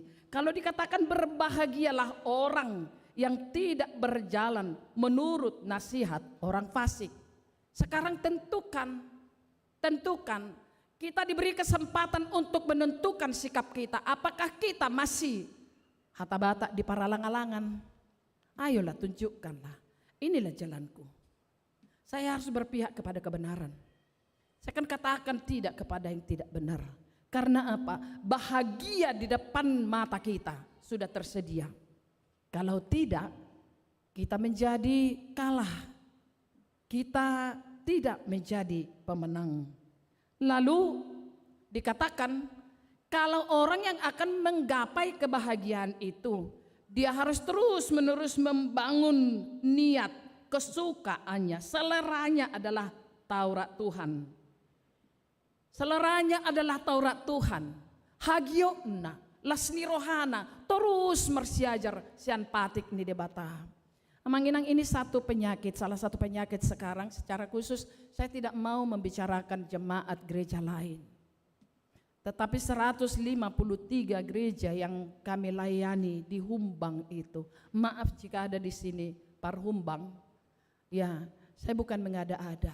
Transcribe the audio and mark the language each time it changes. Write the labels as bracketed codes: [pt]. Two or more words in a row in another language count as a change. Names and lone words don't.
[id] Kalau dikatakan berbahagialah orang yang tidak berjalan menurut nasihat orang fasik. Sekarang tentukan, kita diberi kesempatan untuk menentukan sikap kita. Apakah kita masih [bbc] hata-bata di paralang-alangan? [id] Ayolah tunjukkanlah, inilah jalanku. Saya harus berpihak kepada kebenaran. Saya akan katakan tidak kepada yang tidak benar. Karena apa? Bahagia di depan mata kita sudah tersedia. Kalau tidak, kita menjadi kalah. Kita tidak menjadi pemenang. Lalu dikatakan kalau orang yang akan menggapai kebahagiaan itu, dia harus terus-menerus membangun niat kesukaannya. Seleranya adalah Taurat Tuhan. Seleranya adalah Taurat Tuhan. [bbc] Hagiona, lasni rohana, terus mersiajar sian patik ni debata. [id] Amanginang ini satu penyakit, salah satu penyakit sekarang secara khusus saya tidak mau membicarakan jemaat gereja lain. Tetapi 153 gereja yang kami layani di Humbang itu, maaf jika ada di sini Parhumbang, ya saya bukan mengada-ada.